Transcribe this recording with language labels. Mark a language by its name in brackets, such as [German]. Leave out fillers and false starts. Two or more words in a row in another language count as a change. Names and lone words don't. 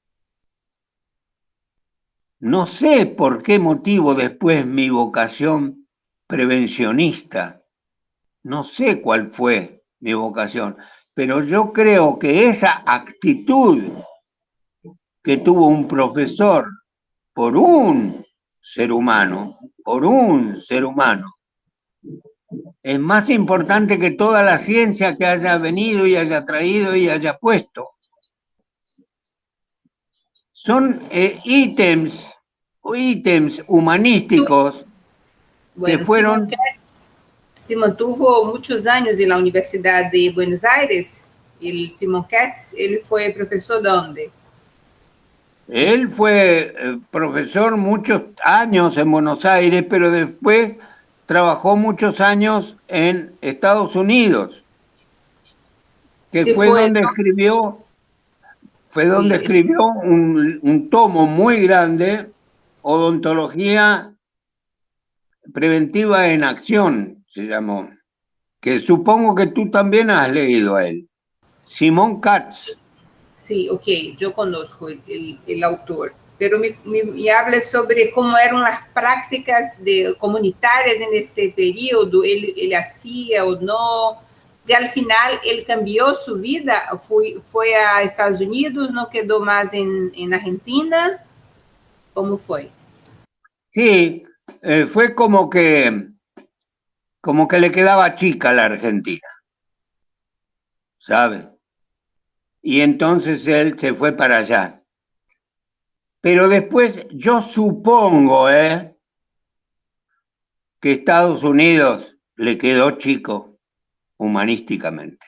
[Spanish] No sé por qué motivo después mi vocación prevencionista, no sé cuál fue mi vocación, pero yo creo que esa actitud que tuvo un profesor por un ser humano, es más importante que toda la ciencia que haya venido y haya traído y haya puesto. Son ítems humanísticos que Bueno, fueron... se mantuvo [Portuguese] muitos anos na Universidade de Buenos Aires. Simon Katz, ele foi professor de onde? [Spanish] Él fue profesor muchos años en Buenos Aires, pero después trabajó muchos años en Estados Unidos, que Se fue [Portuguese] foi, [Spanish] donde escribió, [Portuguese] sim, [Spanish] un tomo muy grande, Odontología Preventiva en Acción, se llamó, que supongo que tú también has leído a él. Simon Katz. [Portuguese] sim, ok, eu conosco o autor. [Spanish] Pero me hable [Portuguese] sobre como eram as práticas comunitárias neste período, ele hacía ou não, e [Spanish] al final [Portuguese] ele cambiou sua vida, foi a Estados Unidos, não quedou mais em Argentina, como foi? [Spanish] Sí, fue como que le quedaba chica la Argentina, ¿sabes? Y entonces él se fue para allá. Pero después yo supongo, que Estados Unidos le quedó chico humanísticamente.